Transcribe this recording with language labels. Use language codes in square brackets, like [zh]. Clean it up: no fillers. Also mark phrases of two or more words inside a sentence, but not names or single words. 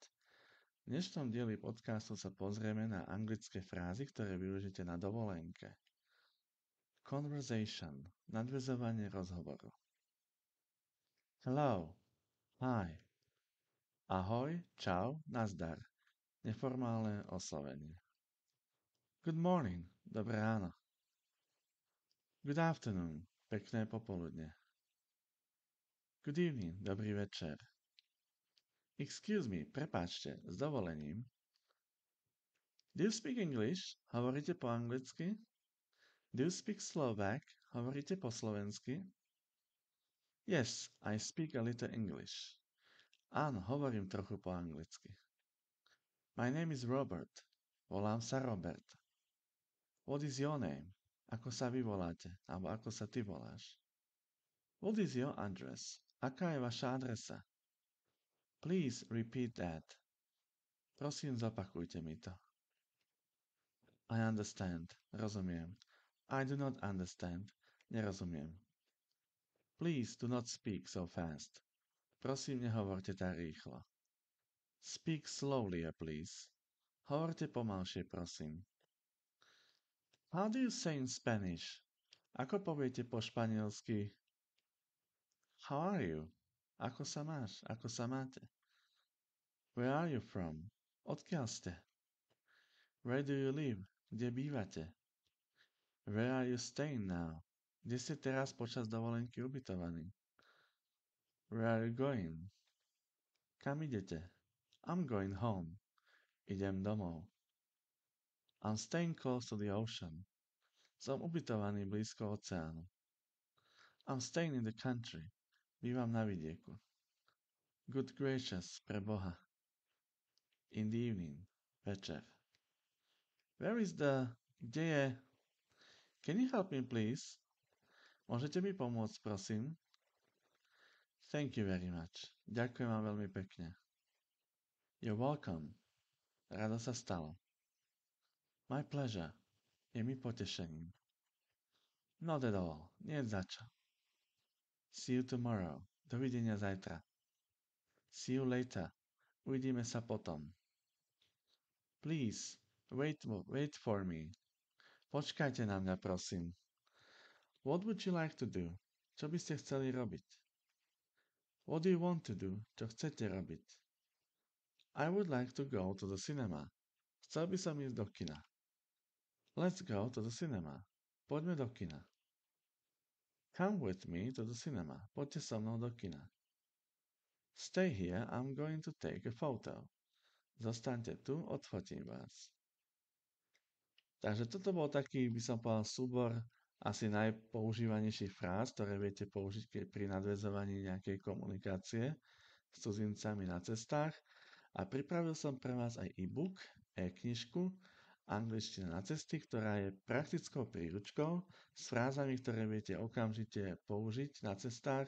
[sk] V dnešnom dieli podcastu sa pozrieme na anglické frázy, ktoré využite na dovolenke. Conversation, nadväzovanie rozhovoru. [en] Hello, hi, [sk] ahoj, čau, nazdar, neformálne oslovenie. [en] Good morning, [sk] dobré ráno. [en] Good afternoon, [sk] pekné popoludne. [en] Good evening, [sk] dobrý večer. [en] Excuse me, [sk] prepáčte, s dovolením. [en] Do you speak English? [sk] Hovoríte po anglicky? [en] Do you speak Slovak? [sk] Hovoríte po slovensky? [en] Yes, I speak a little English. [sk] Áno, hovorím trochu po anglicky. [en] My name is Robert. [sk] Volám sa Robert. [en] What is your name? [sk] Ako sa vy voláte? Alebo ako sa ty voláš? [en] What is your address? [sk] Aká je vaša adresa? [en] Please repeat that. [sk] Prosím, zopakujte mi to. [en] I understand. [sk] Rozumiem. [en] I do not understand. Nerozumiem. Please do not speak so fast. [sk] Prosím, nehovorte tak rýchlo. [en] Speak slowly, please. [sk] Hovorte pomalšie, prosím. [en] How do you say in Spanish? [sk] Ako poviete po španielsky? [en] How are you? [sk] Ako sa máš? Ako sa máte? [en] Where are you from? [sk] Odkiaľ ste? [en] Where do you live? [sk] Kde bývate? [en] Where are you staying now? [sk] Kde ste teraz počas dovolenky ubytovaní? [en] Where are you going? [sk] Kam idete? [en] I'm going home. [sk] Idem domov. [en] I'm staying close to the ocean. [sk] Som ubytovaný blízko oceánu. [en] I'm staying in the country. [sk] Bývam na vidieku. [en] Good gracious, [sk] pre Boha. [en] In the evening. Večer. Where is the... [sk] Kde je... [en] Can you help me, please? [sk] Môžete mi pomôcť, prosím? [en] Thank you very much. [sk] Ďakujem vám veľmi pekne. [en] You're welcome. [sk] Rado sa stalo. [en] My pleasure. [sk] Je mi potešením. [en] Not at all. [sk] Nie za čo. [en] See you tomorrow. [sk] Dovidenia zajtra. [en] See you later. [sk] Uvidíme sa potom. [en] Please, wait for me. [sk] Počkajte na mňa, prosím. [en] What would you like to do? [sk] Čo by ste chceli robiť? [en] What do you want to do? [sk] Čo chcete robiť? [en] I would like to go to the cinema. [sk] Chcel by som ísť do kina. [en] Let's go to the cinema. [sk] Poďme do kina. [en] Come with me to the cinema. [sk] Poďte so mnou do kina. [en] Stay here, I'm going to take a photo. [sk] Zostaňte tu, odfotím vás. Takže toto bol taký, by som povedal, súbor asi najpoužívanejších fráz, ktoré viete použiť pri nadväzovaní nejakej komunikácie s cudzincami na cestách. A pripravil som pre vás aj e-book, e-knižku Angličtina na cesty, ktorá je praktickou príručkou s frázami, ktoré viete okamžite použiť na cestách.